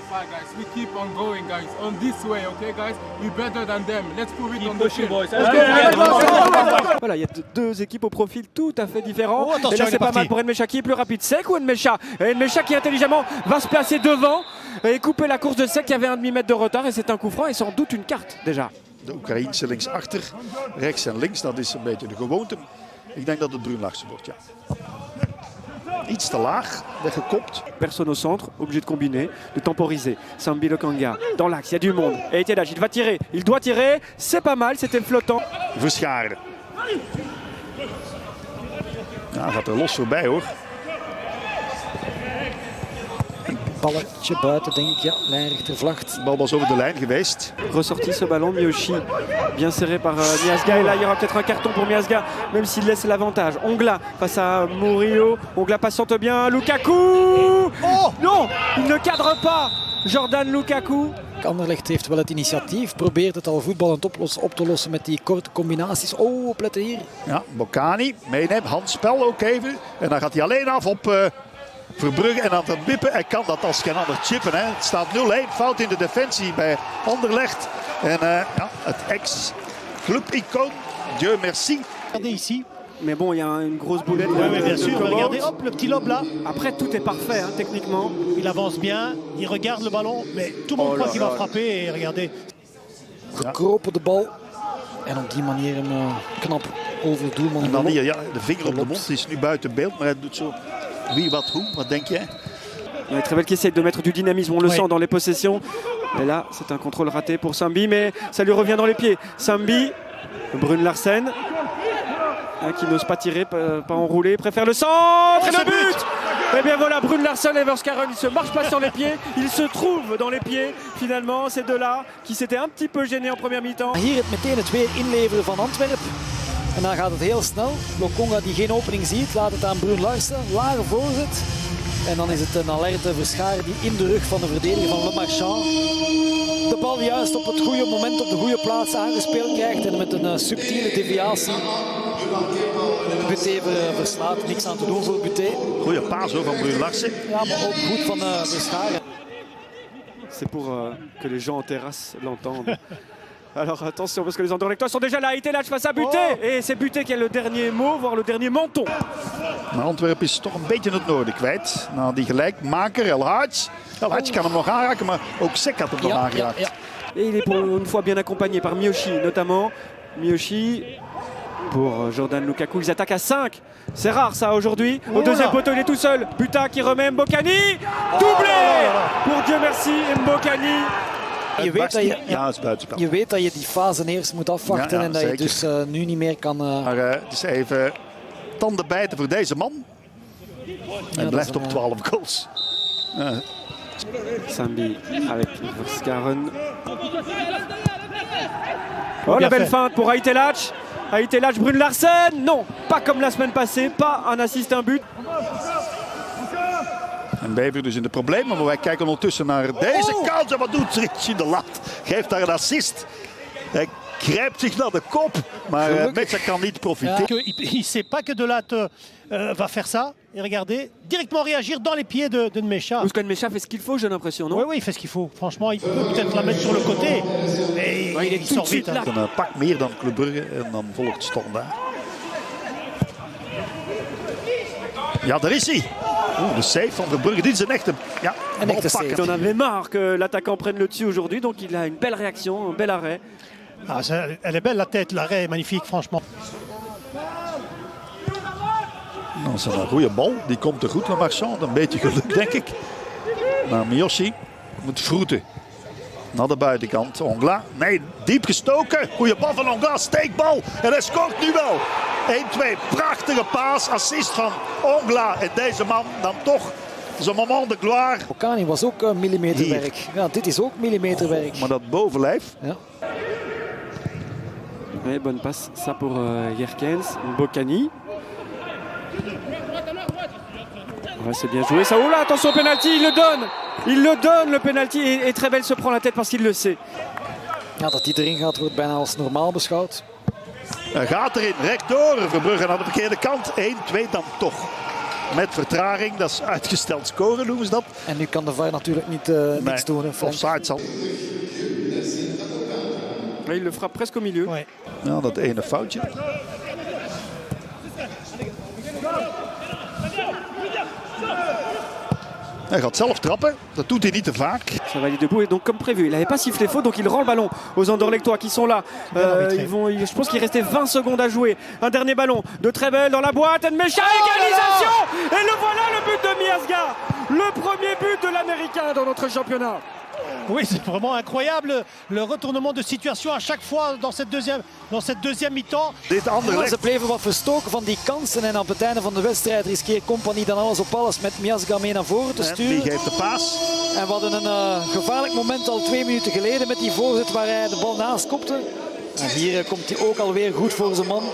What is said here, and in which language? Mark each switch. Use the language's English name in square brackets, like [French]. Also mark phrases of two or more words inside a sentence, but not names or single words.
[English] fight, guys. We keep on going, guys. On this way, okay, guys? We're better than them. Let's prove it on the field. [French] Voilà, il y a deux équipes au profil tout à fait différents. Oh, et là, c'est pas mal pour Nmecha qui est plus rapide. Sek ou Nmecha? Et Nmecha qui intelligemment va se placer devant et couper la course de Sek qui avait un demi-mètre de retard. Et c'est un coup franc et sans doute une carte déjà. [Dutch] De Oekraïense linksachter, rechts en links, dat is een beetje de gewoonte. Ik denk dat het Brune Larsen wordt, ja. Iets te laag, weggekopt. [French] Personne au centre, obligé de combiner, de temporiser. Sambi Lokanga, dans l'axe, il y a du monde. Et Etelage, il va tirer, il doit tirer. C'est pas mal, c'était flottant. [Dutch] Verscharen. Ja, gaat er los voorbij hoor. Balletje buiten, denk ik. Ja, lijnrechter vlagt. De bal was over de lijn geweest. [French] Ressorti ce ballon, Miyoshi, bien serré par Miazga. Et là, il y aura peut-être un carton pour Miazga, même s'il laisse l'avantage. Ongla face à Murillo. Ongla patiente bien. Lukaku. Oh non, il ne cadre pas. Jordan Lukaku. [Dutch] Anderlecht heeft wel het initiatief, probeert het al voetballend op te lossen met die korte combinaties. Oh, opletten hier. Ja, Bocani meeneemt, handspel ook even. En dan gaat hij alleen af op Verbrugge en aan het wippen. Hij kan dat als geen ander chippen. Hè. Het staat 0-1, fout in de defensie bij Anderlecht. En ja, het ex-club-icoon, [French] Dieu merci. Regardez ici. Mais bon, il y a une grosse boulette. Oui, bien sûr. Regardez, hop, le petit lobe là. Après, tout est parfait, hein, techniquement. Il avance bien, il regarde le ballon, mais tout le monde croit qu'il va frapper. Et regardez. [Dutch] Gekropen de bal. En op die manier een knap over de doelman. En dan hier, ja, de vinger op de mond is nu buiten beeld, maar hij doet zo wie, wat, hoe. Wat denk jij? [French] Il y a Trevel qui essaie de mettre du dynamisme, on le sent dans les possessions. Et là, c'est un contrôle raté pour Sambi, mais ça lui revient dans les pieds. Sambi, Brune Larsen, qui n'ose pas tirer, pas enrouler, préfère le centre et le but. Et bien voilà, Brune Larsen et Verscharen, ils se marchent pas sur les pieds, ils se trouvent dans les pieds finalement, ces deux-là qui s'étaient un petit peu gênés en première mi-temps. [Dutch] Hier meteen het weer inleveren van Antwerpen. En dan gaat het heel snel. Lokonga die geen opening ziet, laat het aan Brune Larsen. Lage voorzet. En dan is het een alerte Verscharen die in de rug van de verdediger van Le Marchand de bal juist op het goede moment op de goede plaats aangespeeld krijgt. En met een subtiele deviatie Buté verslaat. Niks aan te doen voor Buté. Goeie paas hoor van Brune Larsen. Ja, maar ook goed van Verscharen. [French] C'est pour que les gens en terrasse l'entendent. Alors attention parce que les Anderlechtois sont déjà là. Etelage face à Buté. Et c'est Buté qui a le dernier mot, voire le dernier menton. [Dutch] Maar Antwerpen is toch een beetje het noorden kwijt. Nou, die gelijkmaker, El Hadj. El Hadj kan hem nog aanraken, maar ook Sek had hem nog aangeraakt. Ja. [French] Et il est pour une fois bien accompagné par Miyoshi notamment. Miyoshi pour Jordan Lukaku. Ils attaquent à 5. C'est rare ça aujourd'hui. Au deuxième poteau, il est tout seul. Buta qui remet Mbokani. Doublé pour Dieu merci Mbokani. [Dutch] Je weet dat je die fase eerst moet afwachten en dat je dus nu niet meer kan... Maar het is even tanden bijten voor deze man. Hij blijft op 12 goals. [French] Sambi avec Verscharen. Oh la belle feinte pour Etelage. Etelage, Brune Larsen. Non, pas comme la semaine passée. Pas un assist, un but. [Dutch] En Beveren dus in de problemen, maar wij kijken ondertussen naar deze kans. En wat doet Richie de Lat? Geeft daar een assist. Hij grijpt zich naar de kop, maar Metsa kan niet profiteren. [French] Il ne sait pas que De Lat va faire ça. Et regardez, directement réagir dans les pieds de Nmecha. Parce que Nmecha fait ce qu'il faut, j'ai l'impression, non? Oui, il fait ce qu'il faut. Franchement, il peut peut-être la mettre sur le côté. Mais il sort vite. [Dutch] Een pak meer dan Club Brugge en dan volgt Standaard. Ja, daar is hij. De save van Verbrugge, dit is een echte save. [French] On avait marre que l'attaquant prenne le dessus aujourd'hui, donc il a une belle réaction, un bel arrêt. Ah, elle est belle la tête, l'arrêt est magnifique, franchement. [Dutch] Dat is een goede bal, die komt er goed naar Marchand. Een beetje geluk, denk ik. Maar Miyoshi moet vroeten. Naar de buitenkant, Ongla. Nee, diep gestoken. Goeie bal van Ongla, steekbal. En hij scoort nu wel. 1-2, prachtige paas, assist van Ongla. En deze man dan toch zijn [French] moment de gloire. [Dutch] Bocani was ook millimeterwerk. Ja, dit is ook millimeterwerk. Maar dat bovenlijf. Ja. [French] Oui, bonne passe, ça pour Yerkens, Bocani. Ouais, c'est bien joué ça. Oh là, attention au penalty, il le donne. Il le donne le penalty et Trevel se prend la tête parce qu'il le sait. [Dutch] Ja, dat hij erin gaat wordt bijna als normaal beschouwd. Hij gaat erin, rechtdoor. Verbrugge aan de verkeerde kant. 1-2 dan toch. met vertraging. Dat is uitgesteld scoren, noemen ze dat. En nu kan de VAR natuurlijk niet niks doen. Hè, Frank. Offside zal. [French] Il le frappe presque au milieu. Ouais. [Dutch] Ja, dat ene foutje. Hij gaat zelf trappen. Dat doet hij niet te vaak. [French] Ça va aller debout et donc comme prévu, il n'avait pas sifflé faute donc il rend le ballon aux Anderlechtois qui sont là. Je pense qu'il restait 20 secondes à jouer. Un dernier ballon de Trebel dans la boîte. Nmecha, égalisation. Et le voilà le but de Miasga. Le premier but de l'Américain dans notre championnat. Oui, c'est vraiment incroyable le retournement de situation à chaque fois dans cette deuxième mi-temps. [Dutch] Dit Ja, Anderlecht. ze bleven wat verstoken van die kansen en op het einde van de wedstrijd riskeert Compagnie dan alles op alles met Miasga mee naar voren te En die sturen. geeft de paas. En we hadden een gevaarlijk moment al 2 minuten geleden met die voorzet waar hij de bal naast kopte. En hier komt hij ook alweer goed voor zijn man.